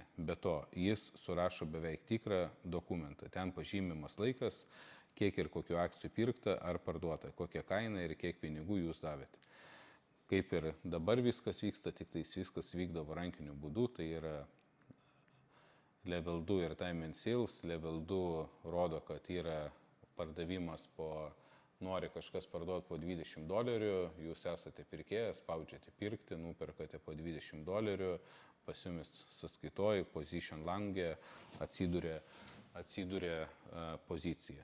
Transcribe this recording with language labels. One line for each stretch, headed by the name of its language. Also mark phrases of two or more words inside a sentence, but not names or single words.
Lithuanian: Be to, jis surašo beveik tikrą dokumentą. Ten pažymimas laikas, kiek ir kokiu akcijų pirkta ar parduota, kokia kaina ir kiek pinigų jūs davėte. Kaip ir dabar viskas vyksta, tik tais viskas vykdavo rankiniu būdu, tai yra level 2 ir
English: time and sales.
Lithuanian: Level 2 rodo, kad yra pardavimas nori kažkas parduoti po $20, jūs esate pirkėjas, spaudžiate pirkti, nuperkate po $20, pas jumis sąskaitoj, position langė, atsiduria pozicija.